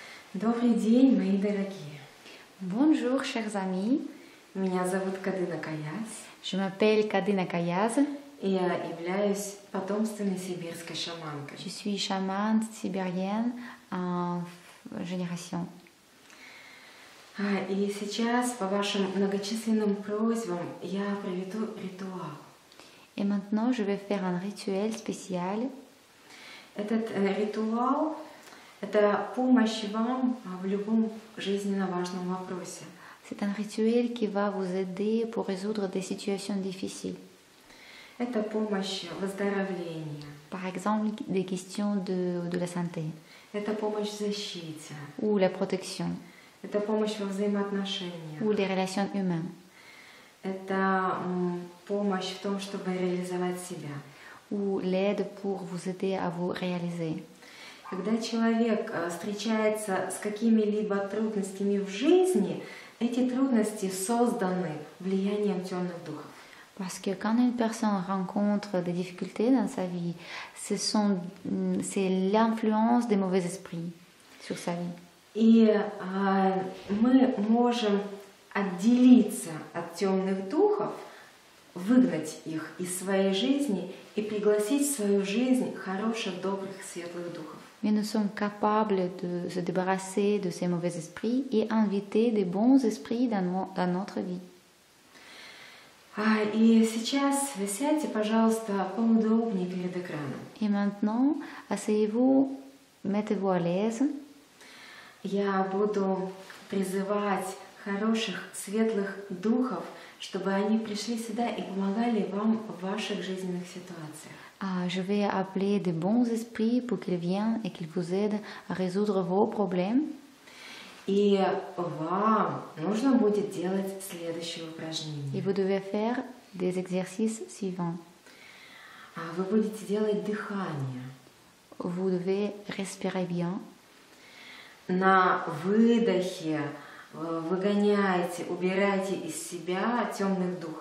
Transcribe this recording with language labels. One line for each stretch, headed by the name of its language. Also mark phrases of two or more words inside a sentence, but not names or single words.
Russian: Добрый день, мои дорогие.
French: Bonjour chers amis,
Russian: Меня зовут Кадына Каяз,
French: je m'appelle Kadina Kayaz,
Russian: и я являюсь потомственной сибирской шаманкой.
French: je suis chamane sibérienne en génération.
Russian: И сейчас, по вашим многочисленным просьбам, я проведу ритуал.
French: Et maintenant je vais faire un rituel spécial.
Russian: Этот ритуал – это помощь вам в любом жизненно важном вопросе.
French: C'est un rituel qui va vous aider pour résoudre des situations difficiles.
Russian: Это помощь выздоровления,
French: Par exemple, des questions de la santé
Russian: это помощь в защите,
French: ou la protection
Russian: это помощь во взаимоотношениях,
French: ou les relations humaines
Russian: это помощь в том, чтобы реализовать себя.
French: ou l'aide pour vous aider à vous réaliser.
Russian: Когда человек встречается с какими-либо трудностями в жизни, эти трудности созданы влиянием темных духов.
French: Parce que quand une personne rencontre des difficultés dans sa vie, c'est l'influence des mauvais esprits sur sa vie.
Russian: И мы можем отделиться от темных духов, выгнать их из своей жизни и пригласить в свою жизнь хороших, добрых, светлых духов.
French: Mais nous sommes capables de se débarrasser de ces mauvais esprits et inviter des bons esprits dans notre vie.
Russian: И сейчас вы сядьте, пожалуйста, поудобнее перед экраном.
French: Et maintenant, asseyez-vous, mettez-vous à l'aise.
Russian: Я буду призывать хороших, светлых духов, чтобы они пришли сюда и помогали вам в ваших жизненных ситуациях.
French: Je vais appeler des bons esprits pour qu'ils viennent et qu'ils vous aident à résoudre vos problèmes.
Russian: И вам нужно будет делать следующее упражнение.
French: Et vous devez faire des exercices suivants.
Russian: Вы будете делать дыхание.
French: Vous devez respirer bien.
Russian: На выдохе выгоняйте, убирайте из себя темных духов.